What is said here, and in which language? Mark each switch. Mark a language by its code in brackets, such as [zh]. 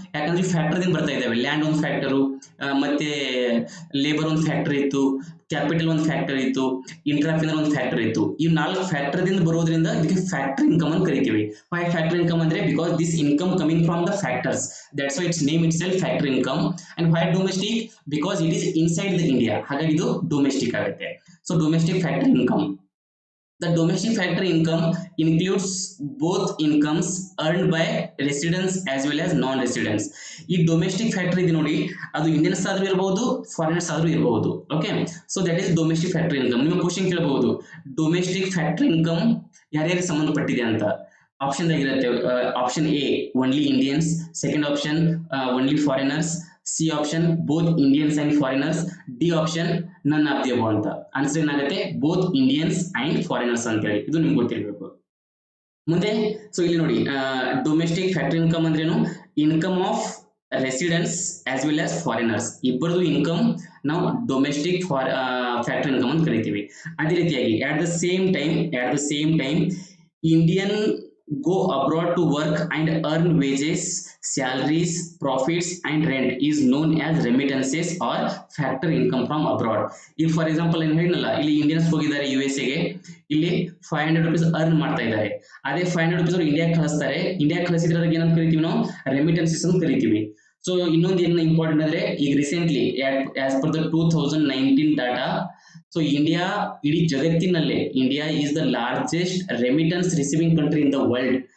[kn] ಯಾಕಂದ್ರೆ ಫ್ಯಾಕ್ಟರ್ ದಿಂದ ಬರ್ತಾ ಇದಾವೆ. ಲ್ಯಾಂಡ್ ಒಂದು ಫ್ಯಾಕ್ಟರು, ಮತ್ತೆ ಲೇಬರ್ ಒಂದು ಫ್ಯಾಕ್ಟರ್ ಇತ್ತು, ಕ್ಯಾಪಿಟಲ್ ಒಂದು ಫ್ಯಾಕ್ಟರ್ ಇತ್ತು, ಇಂಟ್ರಾಫಿನರ್ ಒಂದು ಫ್ಯಾಕ್ಟರ್ ಇತ್ತು. ಈ 4 ಫ್ಯಾಕ್ಟರ್ ದಿಂದ ಬರೋದ್ರಿಂದ ಇದಕ್ಕೆ ಫ್ಯಾಕ್ಟರ್ ಇನ್ಕಮ್ ಅಂತ ಕರಿತೀವಿ. [en] Why factor income ಅಂದ್ರೆ because this income coming from the factors, that's why its name itself factor income. And why domestic? Because it is inside the India, [kn] ಹಾಗಾಗಿ ಇದು ಡೊಮೆಸ್ಟಿಕ್ ಆಗುತ್ತೆ. [en] So domestic factor income. The domestic factor income includes both incomes earned by residents as well as non-residents. [kn] ಈ domestic factor ಇದೆ ನೋಡಿ, ಅದು Indians ಆದ್ರೂ ಇರಬಹುದು, foreigners ಆದ್ರೂ ಇರಬಹುದು. [en] Okay, so that is domestic factor income. [kn] ನಿಮ್ಮ ಕ್ವಶನ್ ಕೇಳಬಹುದು, ಡೊಮೆಸ್ಟಿಕ್ ಫ್ಯಾಕ್ಟರ್ ಇನ್ಕಮ್ ಯಾರ್ಯಾರಿಗೆ ಸಂಬಂಧಪಟ್ಟಿದೆ ಅಂತ. ಆಪ್ಷನ್ ಆಗಿರುತ್ತೆ, option A only Indians, second option only foreigners, C option both Indians and foreigners, D option none of the above ಅಂತ. Answer ಏನಾಗುತ್ತೆ? Both Indians and foreigners ಅಂತ ಹೇಳಿ, ಇದು ನಿಮ್ಗೆ ಗೊತ್ತಿರಬೇಕು. ಮುಂದೆ ಸೊ ಇಲ್ಲಿ ನೋಡಿ, ಡೊಮೆಸ್ಟಿಕ್ ಫ್ಯಾಕ್ಟರ್ ಇನ್ಕಮ್ ಅಂದ್ರೇನು? [en] income of residents as well as foreigners, [kn] ಇಬ್ಬರದು ಇನ್ಕಮ್ ನಾವು ಡೊಮೆಸ್ಟಿಕ್ ಫ್ಯಾಕ್ಟರ್ ಇನ್ಕಮ್ ಅಂತ ಕರಿತೀವಿ. ಅದೇ ರೀತಿಯಾಗಿ [en] At the same time Indian go abroad to work and earn wages, salaries, profits and rent is known as remittances or factor income from abroad. [kn] If for example ಏನು ಹೇಳಿನಲ್ಲ, ಇಲ್ಲಿ Indians ಹೋಗಿದ್ದಾರೆ U S ಎಗೆ, ಇಲ್ಲಿ 500 rupees earn ಮಾಡ್ತಾ ಇದ್ದಾರೆ. ಅದೇ 500 rupees ಅವರು ಇಂಡಿಯಾಗೆ ಕಳಿಸ್ತಾರೆ. ಇಂಡಿಯಾಗೆ ಕಳಿಸಿದ್ರೆ ಅದಕ್ಕೆ ಏನಂತ ಕರಿತೀವಿ ನಾವು? ರೆಮಿಟೆನ್ಸಸ್ ಅಂತ ಕರಿತೀವಿ. ಸೊ ಇನ್ನೊಂದು ಏನು ಇಂಪಾರ್ಟೆಂಟ್ ಅಂದ್ರೆ, ಈಗ recently as per the 2019 data, so India ಇಡೀ ಜಗತ್ತಿನಲ್ಲೇ [en] India is the largest remittance receiving country in the world.